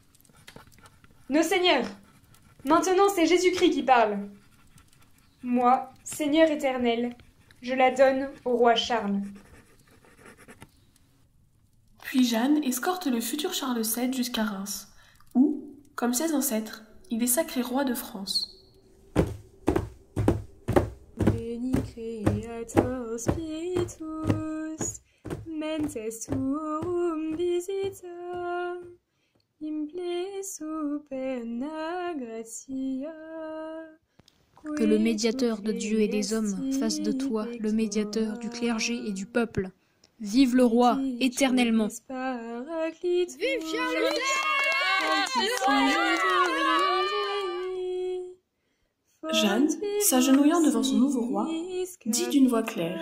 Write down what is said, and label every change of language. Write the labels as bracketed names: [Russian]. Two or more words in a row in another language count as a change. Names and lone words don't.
[French] Nos seigneurs, maintenant c'est Jésus-Christ qui parle. Moi, Seigneur éternel, je la donne au roi Charles. Puis Jeanne escorte le futur Charles VII jusqu'à Reims, où, comme ses ancêtres, il est sacré roi de France. [Latin] Veni creator spiritus, mentes tuum visita, imple superna gratia. [French] Que le médiateur de Dieu et des hommes fasse de toi le médiateur du clergé et du peuple. Vive le roi, éternellement. Vive Charles! Jeanne, s'agenouillant devant son nouveau roi, dit d'une voix claire.